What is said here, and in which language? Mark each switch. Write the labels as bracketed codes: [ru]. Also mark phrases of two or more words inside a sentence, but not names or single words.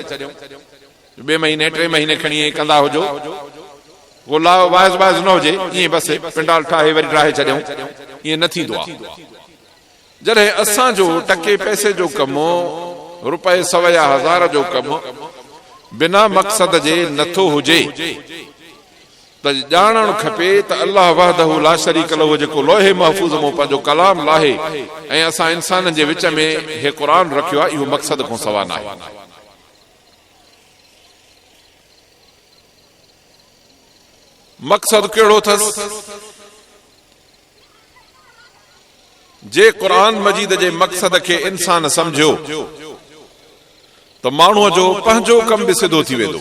[sd] 2 महीने 3 महीने खणी ईअं कंदा हुजो, उहो लाओ वाइज़ वाइज़ न हुजे, ईअं बसि पिंडाल ठाहे वरी ठाहे छॾियूं, ईअं न थींदो आहे। जॾहिं असांजो टके पैसे जो कमु, रुपए 100 या 1000 जो कमु बिना मक़सद जे नथो हुजे त ॼाणणु खपे त अल्लाह [ar] وحده لا شريك له [sd] जेको लोहे महफूज़ में पंहिंजो कलाम लाहे ऐं असां इंसाननि जे विच में हे क़ुरान रखियो आहे, इहो मक़सद खां सवा न आहे। मक़सद कहिड़ो अथसि? जे क़ुरान मजीद जे मक़सद खे इंसान सम्झियो त माण्हूअ जो पंहिंजो कम बि सिधो थी वेंदो।